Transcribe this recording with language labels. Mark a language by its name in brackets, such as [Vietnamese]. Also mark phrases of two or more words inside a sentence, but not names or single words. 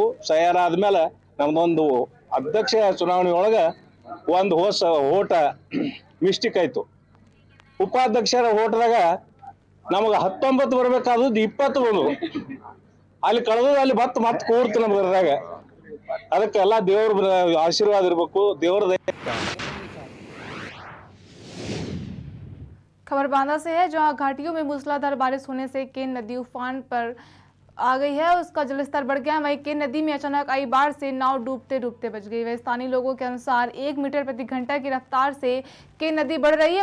[Kannada] ತಯಾರಾದ್ಮೇಲೆ ನಮ್ದೊಂದು ಅಧ್ಯಕ್ಷ ಚುನಾವಣೆ ಒಳಗ ಒಂದು ಓಟ ಮಿಸ್ಟೇಕ್ ಆಯ್ತು. ಉಪಾಧ್ಯಕ್ಷರ ಓಟದಾಗ ನಮಗ 19 ಬರ್ಬೇಕಾದದ್ದು 20 ಬಂದು ಅಲ್ಲಿ ಕಳೆದು ಅಲ್ಲಿ ಮತ್ತೆ ಕೂರ್ತು ನಮ್ಗೆ ಅದ್ರಾಗ. ಅದಕ್ಕೆ ಎಲ್ಲ ದೇವ್ರ ಆಶೀರ್ವಾದ ಇರ್ಬೇಕು, ದೇವ್ರ. [Hindi] खबर बांदा से है, जहां घाटियों में मूसलाधार बारिश होने से केन नदी उफान पर आ गई है, उसका जलस्तर बढ़ गया है। वहीं केन नदी में अचानक आई बाढ़ से नाव डूबते डूबते बच गई। वही स्थानीय लोगों के अनुसार 1 मीटर प्रति घंटा की रफ्तार से केन नदी बढ़ रही है।